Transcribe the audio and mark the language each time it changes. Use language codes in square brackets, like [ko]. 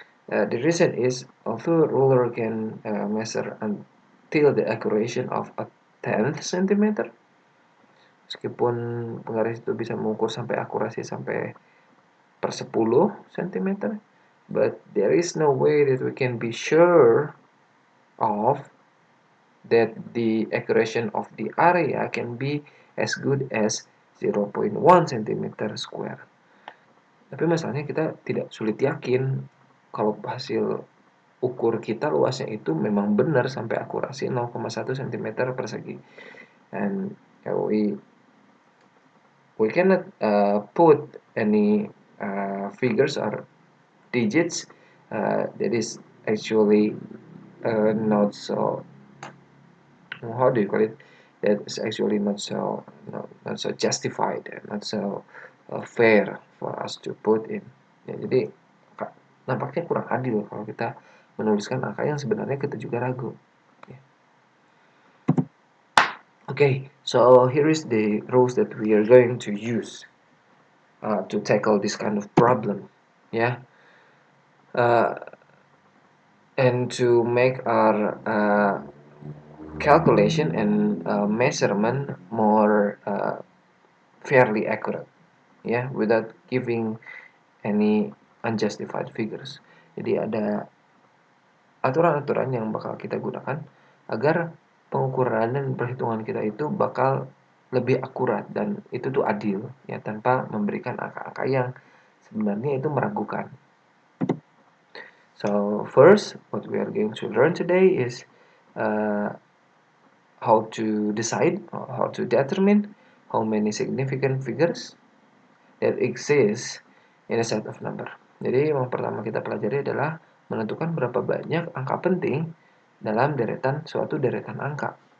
[en] The reason is, although ruler can measure until the accuracy of a 10th centimeter, [id] meskipun penggaris itu bisa mengukur sampai akurasi sampai per 10 cm, [en] but there is no way that we can be sure of that the accuracy of the area can be as good as 0.1 cm square. [id] Tapi masalahnya kita tidak sulit yakin kalau hasil ukur kita luasnya itu memang benar sampai akurasi 0,1 cm persegi. [en] And we cannot put any figures or digits that is actually not so, how do you call it, that is actually not so justified and not so fair for us to put in. [id] Ya, jadi nampaknya kurang adil kalau kita menuliskan angka yang sebenarnya kita juga ragu. [en] Okay, so here is the rules that we are going to use to tackle this kind of problem. Yeah. And to make our calculation and measurement more fairly accurate, yeah, without giving any unjustified figures. [id] Jadi ada aturan-aturan yang bakal kita gunakan agar pengukuran dan perhitungan kita itu bakal lebih akurat dan itu tuh adil, ya, tanpa memberikan angka-angka yang sebenarnya itu meragukan. [en] So first, what we are going to learn today is how to decide or how to determine how many significant figures that exist in a set of number. [id] Jadi yang pertama kita pelajari adalah menentukan berapa banyak angka penting dalam suatu deretan angka.